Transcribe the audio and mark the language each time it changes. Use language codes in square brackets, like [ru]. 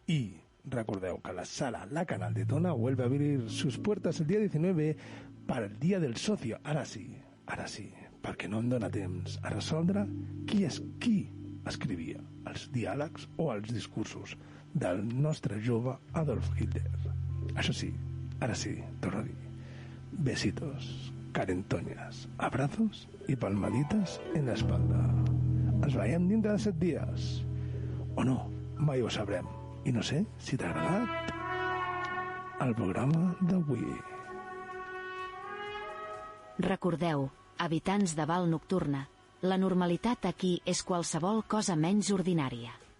[es] Y [ca] recordeu [es] que la sala La Canal de Tona vuelve a abrir sus puertas el día 19 para el Día del Socio. [ca] Ara sí, perquè no em dóna temps a resoldre qui escrivia els diàlegs o els discursos del nostre jove Adolf Hitler. Això sí, ara sí, torno a dir. [es] Besitos, carentoñas, abrazos y palmaditas en la espalda. [ca] Ens veiem dintre de 7 dies. O no, mai ho sabrem. I no sé si t'ha agradat el programa d'avui. Recordeu, habitants de Val Nocturna, la normalitat aquí és qualsevol cosa menys ordinària.